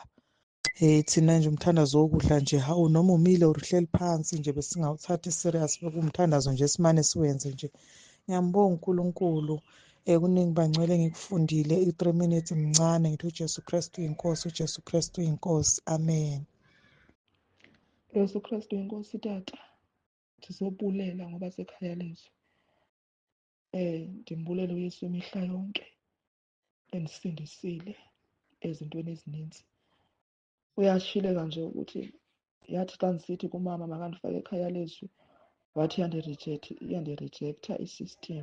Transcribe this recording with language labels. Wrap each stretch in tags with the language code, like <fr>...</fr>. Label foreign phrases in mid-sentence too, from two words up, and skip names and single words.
<zu>Thina nje umthandazo wokudla nje hawu noma umile or uhleli phansi nje besingawuthathi serious, bekumthandazo nje esimane siwenze nje. Ngiyambonga uNkulunkulu. Kuningi bangcwele ngikufundile, 3 minutes mncane. Ngithi uJesu Kristu uyinkosi, uJesu Kristu uyinkosi. Amen.</zu> <xh>Yesu Kristu inkosi tata, ndizobulela ngoba sekhaya lezwi. Ndimbulela uYesu imihla yonke endisindisile ezintweni ezininzi. Uyashileka nje ukuthi yathi xa ndisithi kumama makandifake ekhaya lezwi wathi iyandirejektha i-system.</xh>